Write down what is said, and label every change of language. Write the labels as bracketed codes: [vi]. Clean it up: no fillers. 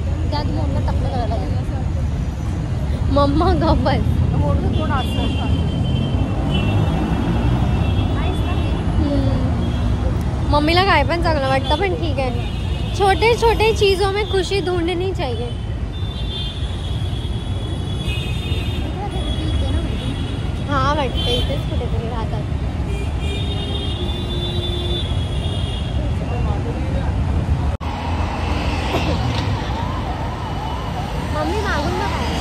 [mr] त्यात मोनला टकलं करायला लागेल. मम्मा गप्पच. मोनचं थोडं असं मम्मीला काय पण चांगलं वाटतं, पण ठीक आहे. [hi] छोटे छोटे चीजों में खुशी ढूंढनी चाहिए. [mr] हाँ वाटतं इथेच कुठेतरी राहतात. मम्मी मागून बघा.